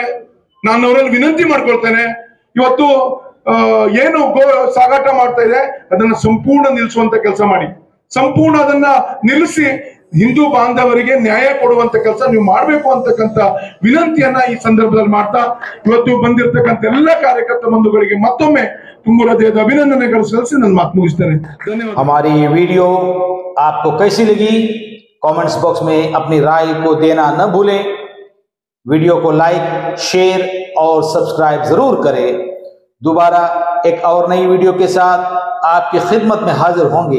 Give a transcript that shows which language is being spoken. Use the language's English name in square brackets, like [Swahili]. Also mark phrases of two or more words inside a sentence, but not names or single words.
[Kannada] ನಾನು ಅವರಲ್ಲಿ ವಿನಂತಿ ಮಾಡ್ಕೊಳ್ತೇನೆ, ಇವತ್ತು ಏನು ಗೋ ಸಾಗಾಟ ಮಾಡ್ತಾ ಇದೆ ಅದನ್ನ ಸಂಪೂರ್ಣ ನಿಲ್ಲಿಸುವಂತ ಕೆಲಸ ಮಾಡಿ, ಸಂಪೂರ್ಣ ಅದನ್ನ ನಿಲ್ಲಿಸಿ ಹಿಂದೂ ಬಾಂಧವರಿಗೆ ನ್ಯಾಯ ಕೊಡುವಂತ ಕೆಲಸ ನೀವು ಮಾಡಬೇಕು ಅಂತಕ್ಕಂಥ ವಿನಂತಿಯನ್ನ ಈ ಸಂದರ್ಭದಲ್ಲಿ ಮಾಡ್ತಾ ಇವತ್ತು ಬಂದಿರತಕ್ಕಂಥ ಎಲ್ಲ ಕಾರ್ಯಕರ್ತ ಬಂಧುಗಳಿಗೆ ಮತ್ತೊಮ್ಮೆ ತುಂಬ ಹೃದಯದ ಅಭಿನಂದನೆಗಳು ಸಲ್ಲಿಸಿ ನನ್ನ ಮಾತು ಮುಗಿಸ್ತೇನೆ. ಧನ್ಯವಾದ. [Hindi] हमारी ये वीडियो आपको कैसी लगी कमेंट्स बॉक्स में अपनी राय को देना न भूलें। वीडियो को लाइक, शेयर और सब्सक्राइब जरूर करें। दोबारा एक और नई वीडियो के साथ आपकी खिदमत में हाजिर होंगे।